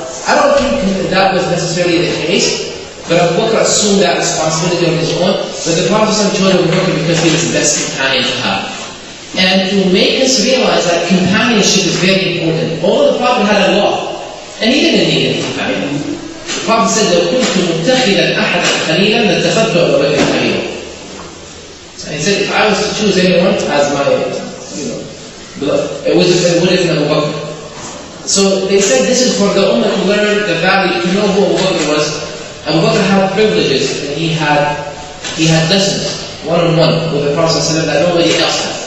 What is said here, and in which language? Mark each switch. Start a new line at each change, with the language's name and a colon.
English: I don't think that was necessarily the case, but Abu Bakr assumed that responsibility on his own. But the Prophet chose Abu Bakr because he was the best companion to have. And to make us realize that companionship is very important. Although the Prophet had Allah, and he didn't need any companion. The Prophet said,
Arabic: لو كنت متخذا أحدا خليلا لاتخذت أبا بكر خليلا.
English: And he said, if I was to choose anyone as my, it would have been Abu Bakr. So they said this is for the Ummah to learn the value, to know who Abu Bakr was. Abu Bakr had privileges, and he had lessons, one-on-one, with the Prophet that nobody else had.